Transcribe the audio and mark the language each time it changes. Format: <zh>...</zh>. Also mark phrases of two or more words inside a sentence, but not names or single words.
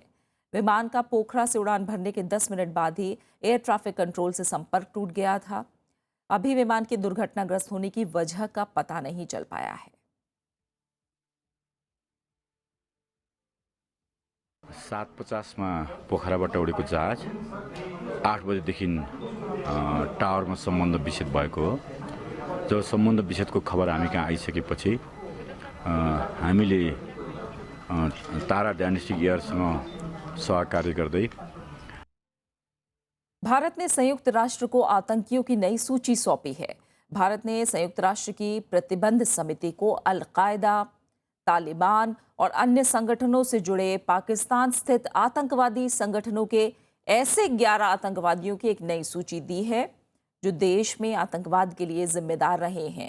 <hi>विमान का पोखरा से उड़ान भरने के 10 मिनट बाद ही एयर ट्रैफिक कंट्रोल से संपर्क टूट गया था। अभी विमान के दुर्घटनाग्रस्त होने की वजह का पता नहीं चल पाया है।</hi> <ne>7:50 में पोखराबाट उडेको जहाज 8 बजेदेखि टावरमा सम्बन्ध विच्छेद भएको हो। जब सम्बन्ध विच्छेदको खबर हामी कहाँ आइसकेपछि हामीले तारा डायनेस्टिक एयरसँग सहकार्य गर्दै</ne> <hi>भारत ने संयुक्त राष्ट्र को आतंकियों की नई सूची सौंपी है। भारत ने संयुक्त राष्ट्र की प्रतिबंध समिति को अल-कायदा, तालिबान और अन्य संगठनों से जुड़े पाकिस्तान स्थित आतंकवादी संगठनों के ऐसे 11 आतंकवादियों की एक नई सूची दी है जो देश में आतंकवाद के लिए जिम्मेदार रहे हैं।</hi>